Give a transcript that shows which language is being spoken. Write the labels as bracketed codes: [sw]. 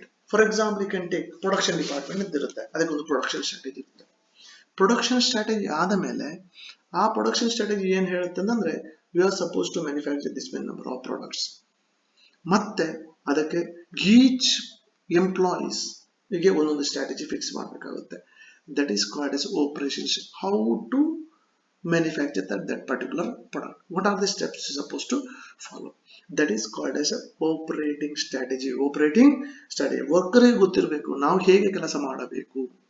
[en] For example, you can take production department [kn] ಇರುತ್ತೆ ಅದಕ್ಕೊಂದು [en] production strategy ಇರುತ್ತೆ. Production strategy ಆದ ಮೇಲೆ ಆ production strategy [kn] ಏನು ಹೇಳುತ್ತೆ ಅಂದ್ರೆ [en] we are supposed to manufacture this many number of products. [kn] ಮತ್ತೆ ಅದಕ್ಕೆ [en] each employees [kn] ಗೆ ಒಂದೊಂದು strategy fix ಮಾಡಬೇಕಾಗುತ್ತೆ. [en] That is called as operations. How to manufacture that particular product. What are the steps you supposed to follow? That is called as a operating strategy. [kn] Worker ಗೊತ್ತಿರಬೇಕು ನಾವು ಹೇಗೆ ಕೆಲಸ ಮಾಡಬೇಕು.